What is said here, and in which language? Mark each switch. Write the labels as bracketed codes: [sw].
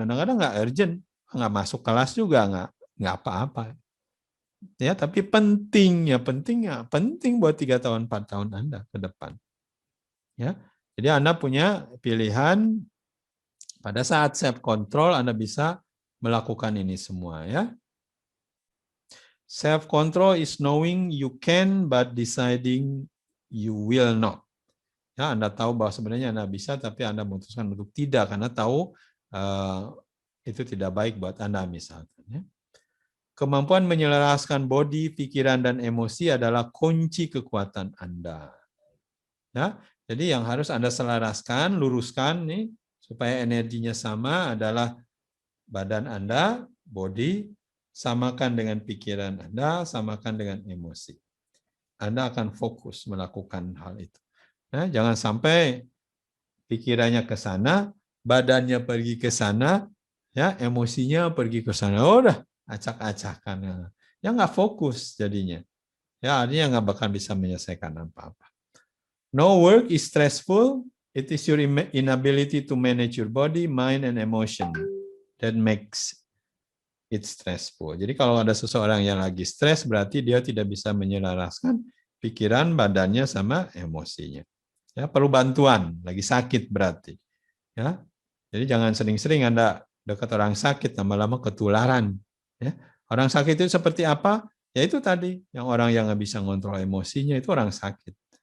[id] Kadang-kadang nggak urgent, nggak masuk kelas juga nggak apa-apa. Ya, tapi penting buat 3 tahun 4 tahun Anda ke depan. Ya, jadi Anda punya pilihan pada saat self control Anda bisa melakukan ini semua ya. [en] Self control is knowing you can but deciding you will not. [id] Ya, Anda tahu bahwa sebenarnya Anda bisa, tapi Anda memutuskan untuk tidak karena tahu itu tidak baik buat Anda misalkan. Ya. Kemampuan menyelaraskan body, pikiran, dan emosi adalah kunci kekuatan Anda. Ya, jadi yang harus Anda selaraskan, luruskan nih supaya energinya sama adalah badan Anda, body, samakan dengan pikiran Anda, samakan dengan emosi. Anda akan fokus melakukan hal itu. Nah, jangan sampai pikirannya ke sana, badannya pergi ke sana, ya emosinya pergi ke sana. Oh, udah acak-acakan. Ya nggak fokus jadinya. Ya artinya nggak bakal bisa menyelesaikan apa-apa. [en] No work is stressful. It is your inability to manage your body, mind, and emotion that makes it stressful. [id] Jadi kalau ada seseorang yang lagi stres, berarti dia tidak bisa menyelaraskan pikiran, badannya, sama emosinya. Ya, perlu bantuan, lagi sakit berarti. Ya, jadi jangan sering-sering Anda dekat orang sakit, lama-lama ketularan. Ya, orang sakit itu seperti apa? Ya itu tadi, yang orang yang nggak bisa ngontrol emosinya itu orang sakit.